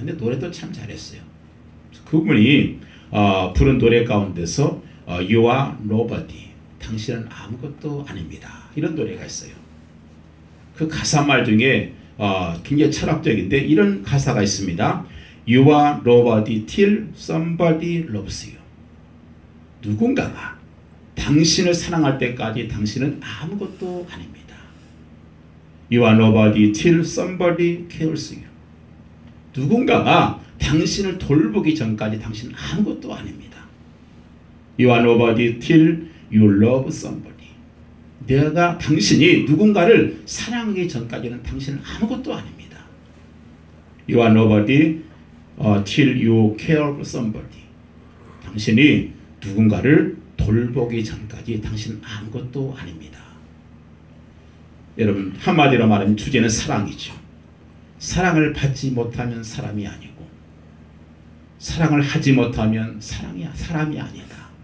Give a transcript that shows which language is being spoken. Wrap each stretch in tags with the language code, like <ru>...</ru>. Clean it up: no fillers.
<ko>근데 노래도 참 잘했어요. 그분이 부른 노래 가운데서</ko> <en>You are nobody,</en> <ko>당신은 아무것도 아닙니다, 이런 노래가 있어요. 그 가사말 중에 굉장히 철학적인데 이런 가사가 있습니다.</ko> <en>You are nobody till somebody loves you.</en> <ko>누군가가 당신을 사랑할 때까지 당신은 아무것도 아닙니다.</ko> <en>You are nobody till somebody cares you.</en> <ko>누군가가 당신을 돌보기 전까지 당신은 아무것도 아닙니다.</ko> <en>You are nobody till you love somebody.</en> <ko>당신이 누군가를 사랑하기 전까지는 당신은 아무것도 아닙니다.</ko> <en>You are nobody till you care for somebody.</en> <ko>당신이 누군가를 돌보기 전까지 당신은 아무것도 아닙니다. 여러분, 한마디로 말하면 주제는 사랑이죠. 사랑을 받지 못하면 사람이 아니고 사랑을 하지 못하면 사람이 아니다.</ko>